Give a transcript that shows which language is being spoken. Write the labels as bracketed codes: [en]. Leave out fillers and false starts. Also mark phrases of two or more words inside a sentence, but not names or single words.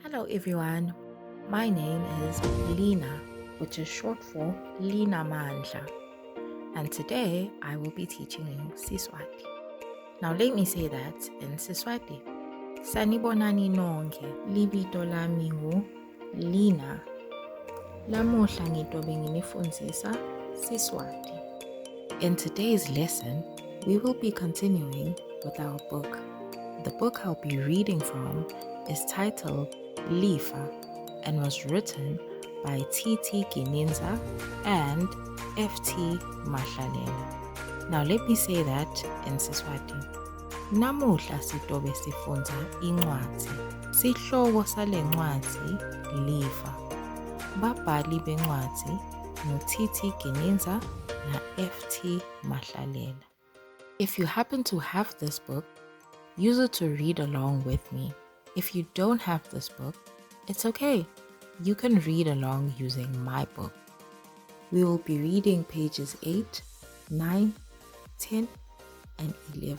[en] Hello everyone, my name is Lina, which is short for Lina Mandla, and today I will be teaching you Siswati. Now let me say that in Siswati. [ss] Sanibonani nonke, libito lami ngu Lina. Lamuhla ngitobe nginifundzisa Siswati. [en] In today's lesson, we will be continuing with our book. The book I'll be reading from is titled Lifa and was written by T.T. Gininza and F.T. Mahlalela. Now let me say that in Siswati. [ss] Namuhla sitobe sifundza incwadzi. Sihloko sale ncwadzi Lifa. Babhali bencwadzi ngu-T.T. Gininza na F.T. Mahlalela. [en] If you happen to have this book, use it to read along with me. If you don't have this book, it's okay. You can read along using my book. We will be reading pages 8, 9, 10, and 11.